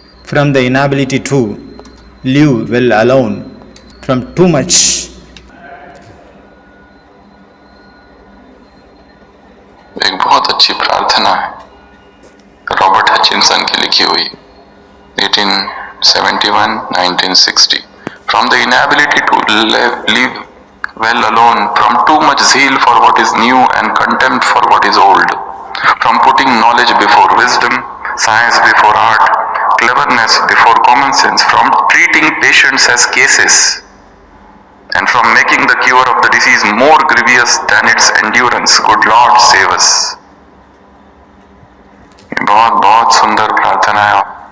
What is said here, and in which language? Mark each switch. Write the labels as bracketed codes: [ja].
[en] From the inability to live well alone, from too much. [hi] एक बहुत अच्छी प्रार्थना है रॉबर्ट हचिनसन की लिखी हुई 1871-1960. [en] From the inability to live well alone, from too much zeal for what is new and contempt for what is old, from putting knowledge before wisdom, science before art, cleverness before common sense, from treating patients as cases, and from making the cure of the disease more grievous than its endurance. Good Lord, save us. [hi] बहुत बहुत सुंदर प्रार्थना है.